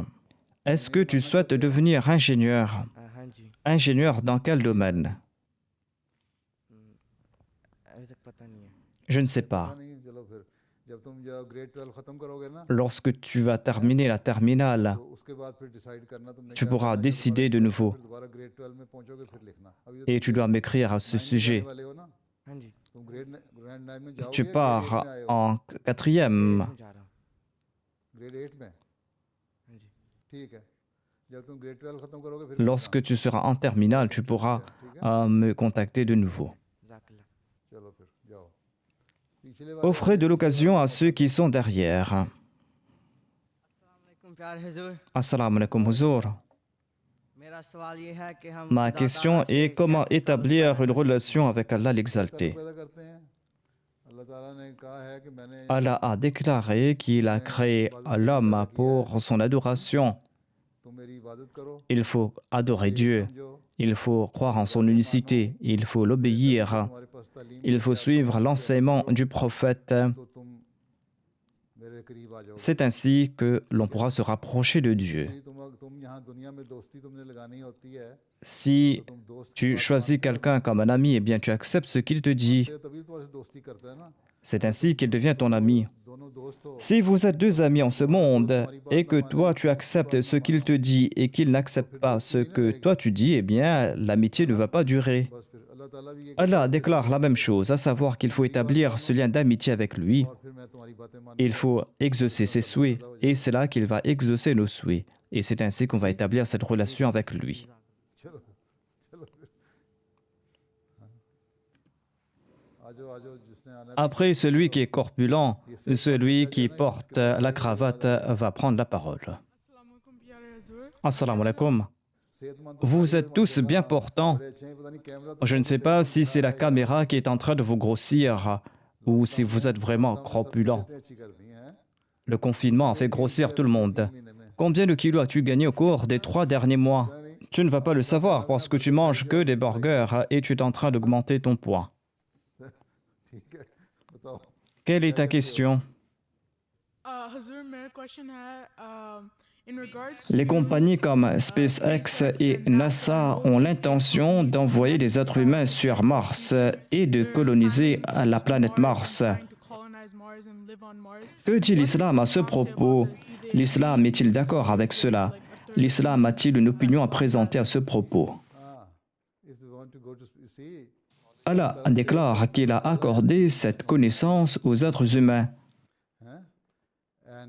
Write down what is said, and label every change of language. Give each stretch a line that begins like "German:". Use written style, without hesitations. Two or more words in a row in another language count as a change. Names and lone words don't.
French: Est-ce que tu souhaites devenir ingénieur?
Urdu: ہاں جی.
French: Ingénieur dans quel domaine?
Urdu: ابھی تک پتا نہیں ہے.
French: Je ne sais
Urdu: पता
French: pas.
Urdu: نہیں چلو پھر جب تم جب گریڈ 12 ختم کرو گے نا
French: Lorsque tu vas terminer la terminale,
Urdu: تو اس کے بعد پھر ڈسائیڈ کرنا تم نے
French: tu
Urdu: क्या
French: pourras
Urdu: کرنا ہے، جب
French: décider de nouveau
Urdu: پھر دوبارہ گریڈ 12 میں پہنچو گے پھر لکھنا. अभी
French: et tu dois m'écrire à ce
Urdu: 9 میں
French: sujet.
Urdu: جانے والے ہو نا ہاں جی. تم گریڈ 9 میں جاؤ گے
French: Tu
Urdu: گریڈ 8
French: pars
Urdu: میں آئے ہو?
French: en 4e.
Urdu: میں جا رہا ہوں. گریڈ 8 میں ہاں جی. ٹھیک ہے جب تم گریڈ 12 ختم کرو گے پھر
French: Lorsque tu seras en terminale, tu pourras
Urdu: ٹھیک ہے
French: me contacter de nouveau.
Urdu: ज़ाकिल्ला। چلو پھر جاؤ پچھلے والے
French: Offrez de l'occasion à ceux qui sont derrière.
Urdu: السلام علیکم پیارے حضور.
Arabic: Assalamu alaikum, huzour.
Urdu: میرا سوال یہ ہے کہ ہم
French: Ma
Urdu: खुदा
French: question
Urdu: تعالیٰ سے
French: est comment
Urdu: कैसे
French: établir une relation avec Allah
Urdu: ताल्लुक
French: l'exalté.
Urdu: پیدا کرتے ہیں اللہ تعالیٰ نے کہا ہے کہ میں نے
French: Allah a déclaré qu'il a créé l'homme pour son adoration.
Urdu: تم میری عبادت کرو
French: Il faut adorer Dieu.
Urdu: समझो
French: Il faut croire en son unicité. Il faut l'obéir.
Urdu: تمہارے پاس تعلیم
French: Il faut suivre l'enseignement du prophète.
Urdu: تو تم میرے قریب آ جاؤ
French: C'est ainsi que l'on pourra se rapprocher de Dieu.
Urdu: تم یہاں دنیا میں دوستی تم نے لگانی ہوتی ہے
French: Si
Urdu: تم دوست
French: tu choisis quelqu'un comme un ami, eh bien tu acceptes ce qu'il te dit.
Urdu: سے تبھی تمہارے سے دوستی کرتا ہے نا
French: C'est ainsi qu'il devient ton ami.
Urdu: دونوں دوست ہو
French: Si vous êtes deux amis en ce monde et que toi tu acceptes ce qu'il te dit et qu'il n'accepte pas ce que toi tu dis, eh bien l'amitié ne va pas durer.
Urdu: بس پھر اللہ تعالیٰ بھی یہ
French: Allah déclare la même chose, à savoir qu'il faut établir ce lien d'amitié avec lui.
Urdu: اور پھر میں تمہاری باتیں مان
French: Il faut exaucer ses souhaits et c'est là qu'il va exaucer nos souhaits. Et c'est ainsi qu'on va établir cette relation avec lui.
Urdu: چلو چلو پھر ہاں. آ جاؤ جس نے آنا ہے
French: Après, celui qui est corpulent, celui qui porte la cravate va prendre la parole.
Arabic: Assalamu alaikum.
Urdu: صحت مند تو
French: Vous êtes tous bien portants.
Urdu: بڑے اچھے ہیں پتا نہیں کیمرہ تو
French: Je ne sais pas si c'est la caméra qui est en train de vous grossir ou si vous êtes vraiment corpulent.
Urdu: صحتیں اچھی کر دی ہیں
French: Le confinement a fait grossir tout le monde.
Urdu: مہینے میں
French: Combien de kilos as-tu gagné au cours des 3 derniers mois? Tu ne vas pas le savoir parce que tu manges que des burgers et tu es en train d'augmenter ton poids.
Urdu: ٹھیک ہے بتاؤ
French: Quelle est ta question?
Urdu: Hazur, मेरा question है
English: in regards
French: Les
English: to,
French: compagnies comme SpaceX et NASA ont l'intention d'envoyer des êtres humains sur Mars et de coloniser la planète Mars.
English: trying to colonize Mars and live on Mars.
French: Que dit l'islam à ce propos? L'islam est-il d'accord avec cela? L'islam a-t-il une opinion à présenter à ce propos?
English: हाँ if you want to go to see
French: Allah déclare qu'il a accordé cette connaissance aux êtres humains.
Urdu: हैं and